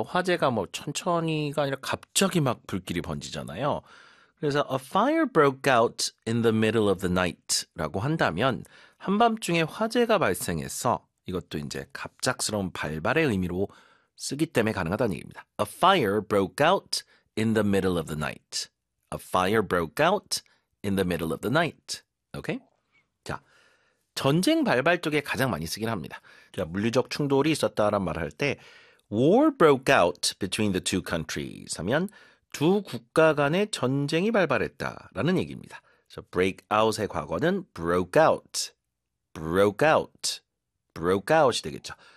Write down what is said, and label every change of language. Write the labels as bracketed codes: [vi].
[ko] 화재가 뭐 천천히가 아니라 갑자기 막 불길이 번지잖아요. 그래서 [en] a fire broke out in the middle of the night [ko] 라고 한다면 한밤중에 화재가 발생했어. 이것도 이제 갑작스러운 발발의 의미로 쓰기 때문에 가능하다는 얘기입니다. [en] A fire broke out in the middle of the night. A fire broke out in the middle of the night. [ko] 오케이? 전쟁 발발 쪽에 가장 많이 쓰긴 합니다. 자, 물리적 충돌이 있었다란 말을 할 때, [en] War broke out between the two countries [ko] 하면 두 국가 간의 전쟁이 발발했다라는 얘기입니다. 자, break out의 과거는 broke out, broke out, broke out이 되겠죠.